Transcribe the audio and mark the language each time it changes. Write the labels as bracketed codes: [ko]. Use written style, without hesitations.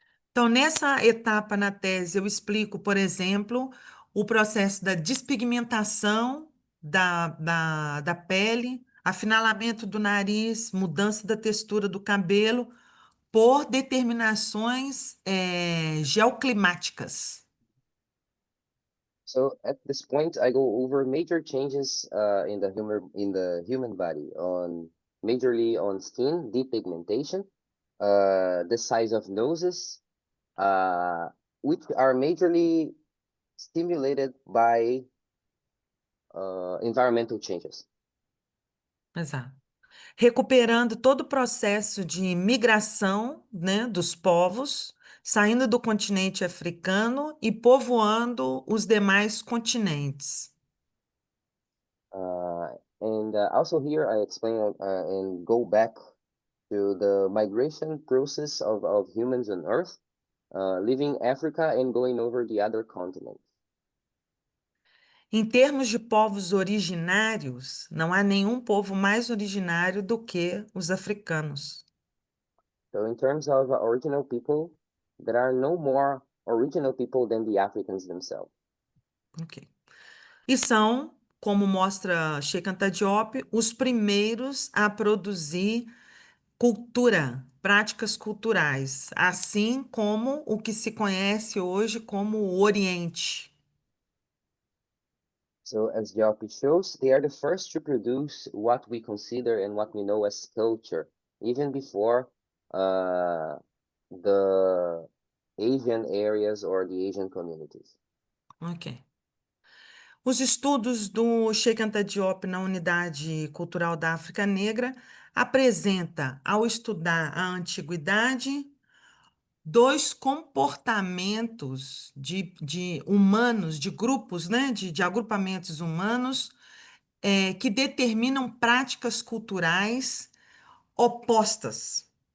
[pt] Então, nessa etapa na tese, eu explico, por exemplo, o processo da despigmentação da pele, afinalamento do nariz, mudança da textura do cabelo, por determinações geoclimáticas. [en] So at this point, I go over major changes in the human body, majorly on skin depigmentation, the size of noses, which are majorly stimulated by environmental changes. [pt] Exato. Recuperando todo o processo de migração, né, dos povos, saindo do continente africano e povoando os demais continentes. [en] And also here I explain and go back to the migration process of humans on Earth, leaving Africa and going over the other continents. [pt] Em termos de povos originários, não há nenhum povo mais originário do que os africanos. [en] So in terms of original people, there are no more original people than the Africans themselves. Ok. [pt] E são, como mostra Sheikh Anta Diop, os primeiros a produzir cultura, práticas culturais, assim como o que se conhece hoje como o Oriente. [en] So as Diop shows, they are the first to produce what we consider and what we know as culture, even before the Asian areas or the Asian communities. [pt] Ok. Os estudos do Sheikh Anta Diop na Unidade Cultural da África Negra apresenta, ao estudar a antiguidade, dois comportamentos de humanos, de grupos, né, de agrupamentos humanos, que determinam práticas culturais opostas.